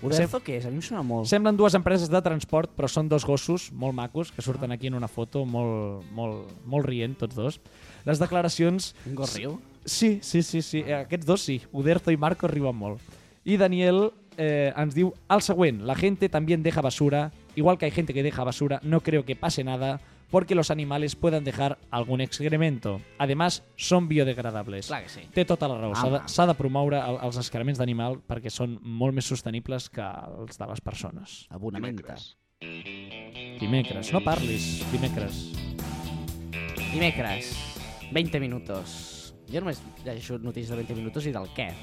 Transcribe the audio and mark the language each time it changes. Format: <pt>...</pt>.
<ca>Uderzo què és? A mi em sona molt. Semblen dues empreses de transport, però són dos gossos molt macos que surten aquí en una foto, molt rient tots dos. Les declaracions... Un gos riu? Sí. Aquests dos sí. Uderzo i Marcus riuen molt. I Daniel ens diu el següent.</ca> <es>La gente también deja basura. Igual que hay gente que deja basura, no creo que pase nada... porque los animales puedan dejar algún excremento. Además, son biodegradables.</es> <ca>Clar que sí. Té tota la raó. S'ha de promoure els excrements d'animal perquè són molt més sostenibles que els de les persones. Abonamenta. Dimecres. No parlis. Dimecres. Dimecres. 20 minuts. Jo només llegeixo notícies de 20 minuts i del què.</ca>